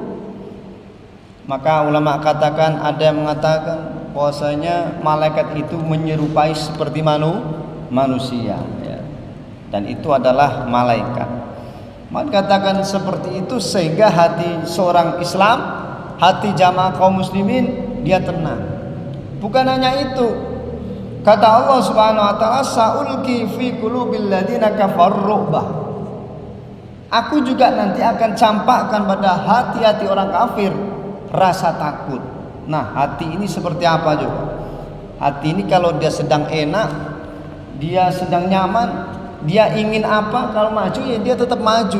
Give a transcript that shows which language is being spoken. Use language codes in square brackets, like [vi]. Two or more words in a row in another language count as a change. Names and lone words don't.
[id] Maka ulama katakan, ada yang mengatakan bahwasanya malaikat itu menyerupai seperti manusia ya. Dan itu adalah malaikat. Maka katakan seperti itu sehingga hati seorang Islam, hati jamaah kaum muslimin, dia tenang. Bukan hanya itu, kata Allah [ar] سبحانه وتعالى, سألقي في قلوب الذين كفروا الرعب. [id] Aku juga nanti akan campakkan pada hati-hati orang kafir rasa takut. Nah, hati ini seperti apa juga? Hati ini kalau dia sedang enak, dia sedang nyaman, dia ingin apa, kalau maju ya dia tetap maju.